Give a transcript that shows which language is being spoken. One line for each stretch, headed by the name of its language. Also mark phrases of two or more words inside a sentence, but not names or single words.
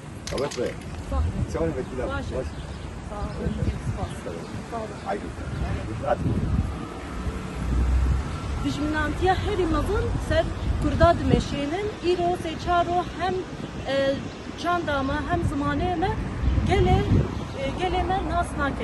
Turkish: Evet be. Çay bekliyor. Baş. Sağ olun. Haydi. Hadi.
Kurdish: Dijminantiya herî mezin ser Kurda dimeşênin îro seçaro hem çandama hem zamanê me gelê me nas nakin.